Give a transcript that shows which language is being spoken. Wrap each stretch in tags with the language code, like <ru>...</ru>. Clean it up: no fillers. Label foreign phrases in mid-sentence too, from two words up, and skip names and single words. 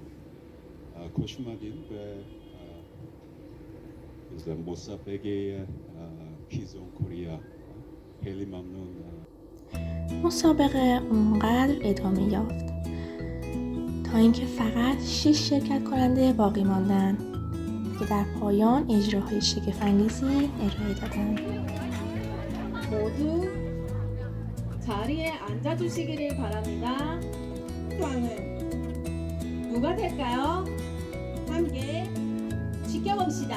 <fa>خوش اومدین به مسابقه کویزان کوریا. خیلی ممنون. مسابقه اونقدر ادامه یافت تا اینکه فقط 6 شرکت کننده باقی ماندن که در پایان اجراهای شگفت‌انگیزی ارائه دادند.</fa> <ko>모두 자리에 앉아주시기를 바랍니다. 왕은 누가 될까요? 함께 지켜봅시다.</ko>